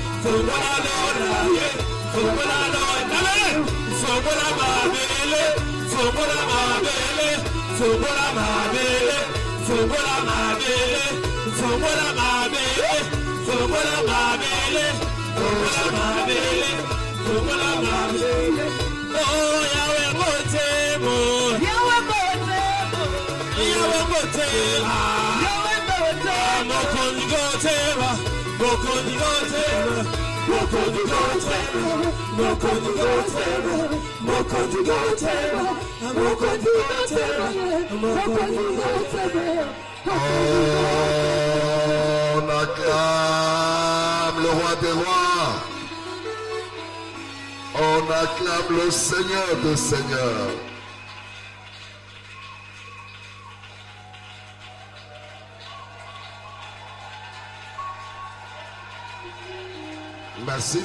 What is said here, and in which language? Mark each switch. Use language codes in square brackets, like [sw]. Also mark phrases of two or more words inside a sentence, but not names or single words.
[ln] Fongala Fongola mabele, fongola mabele, fongola mabele, fongola mabele, fongola mabele, fongola mabele, fongola mabele. Oh Yahweh Motemo, Yahweh Motemo, Yahweh Motemo, Yahweh Motemo. Mokondi Gotema, Mokondi Gotema, Mokondi Gotema, Mokondi Gotema, Mokondi Gotema, Mokondi Gotema, Mokondi Gotema. [fr] On acclame le roi des rois. On acclame le Seigneur des seigneurs. Merci.